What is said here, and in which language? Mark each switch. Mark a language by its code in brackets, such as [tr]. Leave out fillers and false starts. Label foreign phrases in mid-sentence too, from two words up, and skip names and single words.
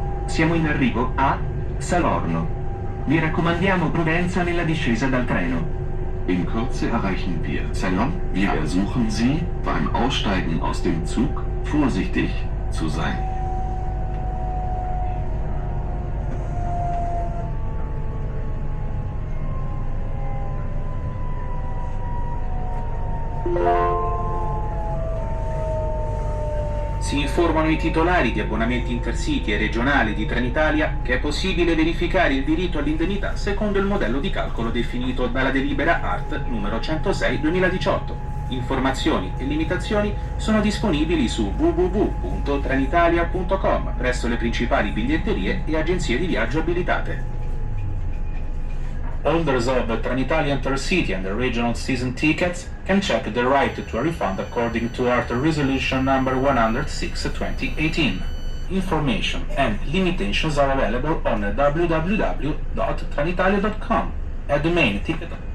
[it] Siamo in arrivo a Salorno. Vi raccomandiamo prudenza nella discesa dal treno. [de] In Kürze erreichen wir Ceylon. Wir ersuchen Sie, beim Aussteigen aus dem Zug vorsichtig zu sein. [it] Si informano i titolari di abbonamenti intercity e regionali di Trenitalia che è possibile verificare il diritto all'indennità secondo il modello di calcolo definito dalla delibera ART numero 106/2018. Informazioni e limitazioni sono disponibili su www.trenitalia.com presso le principali biglietterie e agenzie di viaggio abilitate. [en] Holders of the Trenitalia Intercity and the regional season tickets can check the right to a refund according to ART Resolution number 106/2018. Information and limitations are available on www.trenitalia.com at the main ticket.